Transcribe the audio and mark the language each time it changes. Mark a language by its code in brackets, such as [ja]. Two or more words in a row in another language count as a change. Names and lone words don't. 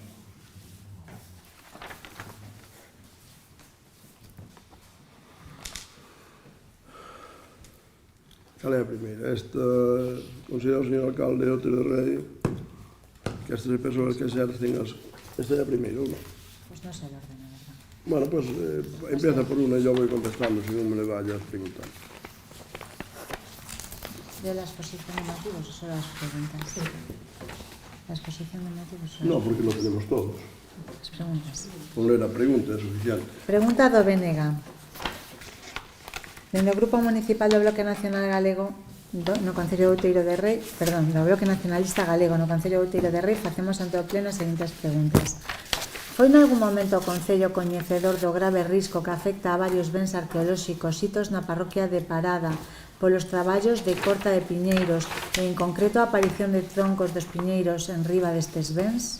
[gl] Cal é a primeira? Considera o señor alcalde de Outeiro de Rei que estas persoas que exercen esta é a primeira, ou non? Pois non sei o orden, a verdad. [es] Bueno, pues empieza por una y yo voy contestando, si no me le vayas preguntando. ¿De la exposición de motivos o solo las preguntas? Sí. ¿La exposición de motivos solo? No, porque lo tenemos todos. Las preguntas. [gl] Con leer a pregunta é suficiente. Pregunta do BNG. Dende o Grupo Municipal do Bloque Nacional Galego no Concello de Outeiro de Rei, do Bloque Nacionalista Galego no Concello de Outeiro de Rei, facemos ante o Pleno as seguintes preguntas. Foi nalgún momento o Concello coñecedor do grave risco que afecta a varios bens arqueolóxicos sitos na parroquia de Parada polos traballos de corta de piñeiros e en concreto a aparición de troncos dos piñeiros en riba destes bens?